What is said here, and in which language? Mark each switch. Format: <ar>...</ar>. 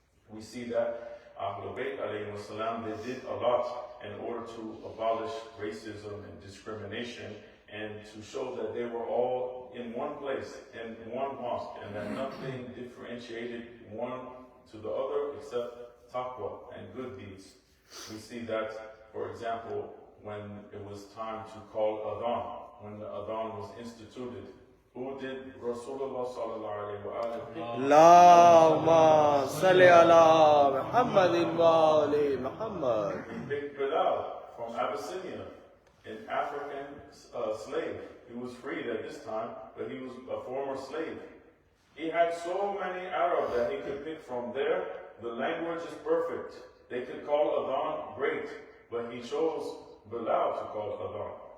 <en>We see that Ahlul Bayt alayhi salam, they did a lot in order to abolish racism and discrimination, and to show that they were all in one place, in one mosque, and that nothing differentiated one to the other except taqwa and good deeds. We see that, for example, when it was time to call adhan, when the adhan was instituted, who did Rasulullah sallallahu alayhi wa sallam pick?</en> <ar>اللهم صل على محمد وآل محمد.</ar> <en>He picked Bilal from Abyssinia, an African slave. He was freed at this time, but he was a former slave. He had so many Arabs that he could pick from there. The language is perfect. They could call adhan, great, but he chose Bilal to call adhan.</en>